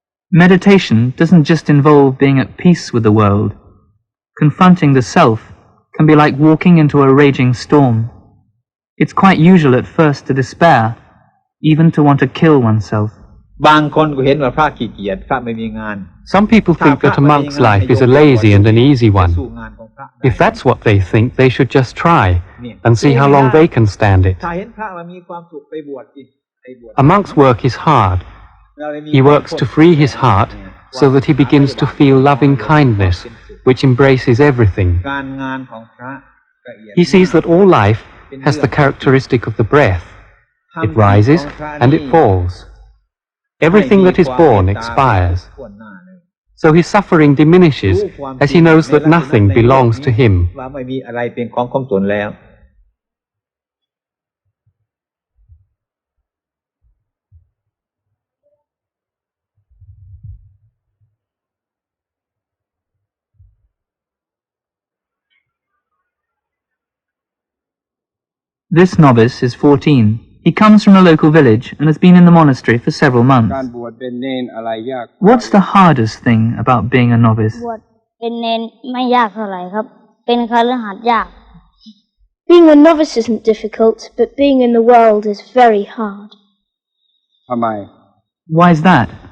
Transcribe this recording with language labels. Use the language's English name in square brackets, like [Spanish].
[English] Meditation doesn't just involve being at peace with the world. Confronting the self can be like walking into a raging storm. It's quite usual at first to despair, even to want to kill oneself. [Thai] บางคนก็เห็นว่าพระขี้เกียจพระไม่มีงาน [English] Some people think that a monk's life is a lazy and an easy one. If that's what they think, they should just try and see how long they can stand it. [Thai] ถ้าเห็นพระว่ามีความสุขไปบวชสิไปบวช [English] A monk's work is hard. He works to free his heart so that he begins to feel loving kindness, which embraces everything. [Thai] การงานของพระละเอียด [English] He sees that all life has the characteristic of the breath. It rises and it falls. Everything that is born expires. So his suffering diminishes as he knows that nothing belongs to him. [Thai] ว่าไม่มีอะไรเป็นของของตนแล้ว [English] This novice is 14. He comes from a local village and has been in the monastery for several months. [Thai] การบวชเป็นเณรอะไรยาก [English] What's the hardest thing about being a novice? [Thai] บวชเป็นเณรไม่ยากเท่าไหร่ครับเป็นคฤหัสถ์ยาก [English] Being a novice isn't difficult, but being in the world is very hard. [Thai] ทำไม [English] Why is that?